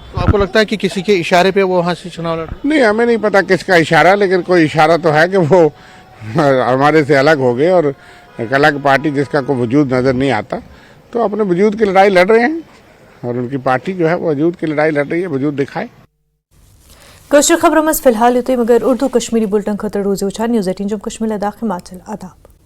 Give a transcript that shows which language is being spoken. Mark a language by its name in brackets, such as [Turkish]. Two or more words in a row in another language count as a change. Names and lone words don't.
[Hindi] तो आपको लगता है कि किसी के इशारे पे वो वहाँ से चुनाव लड़? नहीं, हमें नहीं पता किसका इशारा, लेकिन कोई इशारा तो है कि वो हमारे से अलग हो गए और एक अलग पार्टी जिसका कोई वजूद नजर नहीं आता, तो अपने वजूद की लड़ाई लड़ रहे हैं और उनकी पार्टी जो है वो वजूद की लड़ाई लड़ रही है, वजूद दिखाए। [Kashmiri] कशर खबर मस फिलहाल युते मगर उर्दू कश्मीरी बुलेटिन खतर रोज उछा न्यूज़ 18 जम्मू कश्मीर लद्दाख हिमाचल आदाब।